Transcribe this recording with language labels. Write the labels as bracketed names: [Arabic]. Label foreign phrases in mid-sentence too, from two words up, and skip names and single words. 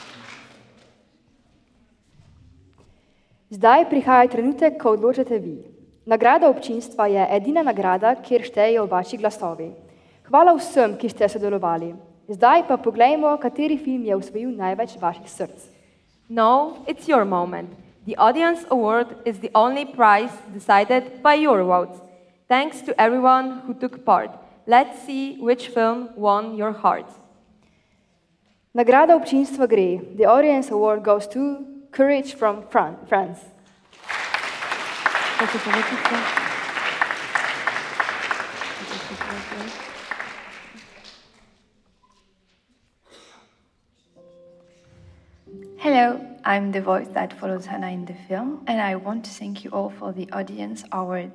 [Slovenian] Zdaj prihaja trenutek, ko odločate vi. Nagrada občinstva je edina nagrada, kjer štejejo vaši glasovi. Hvala vsem, ki ste sodelovali. Zdaj pa poglejmo, kateri film je osvojil največ vaših src. [English] Now it's your moment. The Audience Award is the only prize decided by your votes. Thanks to everyone who took part. Let's see which film won your heart. [Slovenian] Nagrada občinstva gre. [English] The Audience Award goes to Courage from France. Hello, I'm the voice that follows Hannah in the film, and I want to thank you all for the Audience Award.